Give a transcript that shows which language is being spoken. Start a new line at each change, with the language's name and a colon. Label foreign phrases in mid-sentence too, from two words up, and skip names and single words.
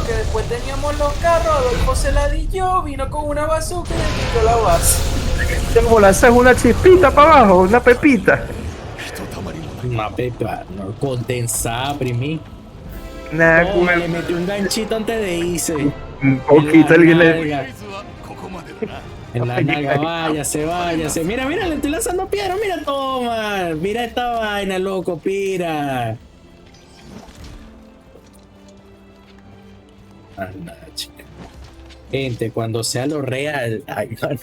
Spanish: Que después teníamos los carros, Adolfo se la di yo, vino con una bazooka y le quitó la base. Como lanzas una chispita para abajo, una pepita. Una pepa, no, condensada, primí. Nah, Toma, le metí un ganchito antes de irse. un poquito alguien le...
Japanese: クイズはここまでだな
Spanish: En la naga, váyase. Mira, le estoy lanzando piedra. Mira, toma. Mira esta vaina, loco, pira. Anda, chica. Gente, cuando sea lo real. Ay, mano.